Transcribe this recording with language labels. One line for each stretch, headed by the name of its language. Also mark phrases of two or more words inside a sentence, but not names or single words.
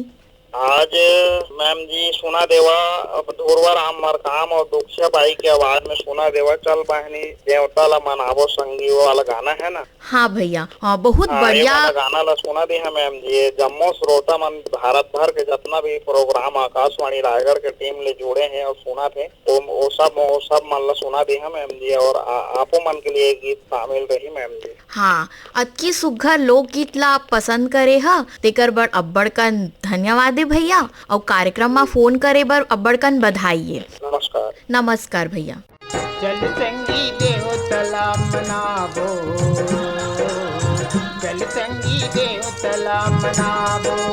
Chhattisgarhi: आज मैम जी सुना देवा धुरवा राम मरकाम और दुखिया बाई की आवाज में सुना देवा चल बहनी देवता ला मनावो संगी, वो वाला गाना है ना? हाँ भैया, बहुत ये बढ़िया वाला गाना ला सुना दी है मैम जी। ये जम्मू श्रोता मन भारत भर के जितना भी प्रोग्राम आकाशवाणी रायगढ़ के टीम ले जुड़े हैं और सुना थे वो सब मन ला सुना दी है मैम जी। और आपो मन के लिए गीत शामिल रही मैम जी। हाँ, अतकी सुघर लोकगीत ला आप पसंद करे हा, तेकर बर अब्बड़ कन धन्यवाद है भैया। और कार्यक्रम में फोन करे बर अब्बड़ कन बधाई है। नमस्कार। नमस्कार भैया। चल संगी देवतला मनावो, चल संगी देवतला मनावो,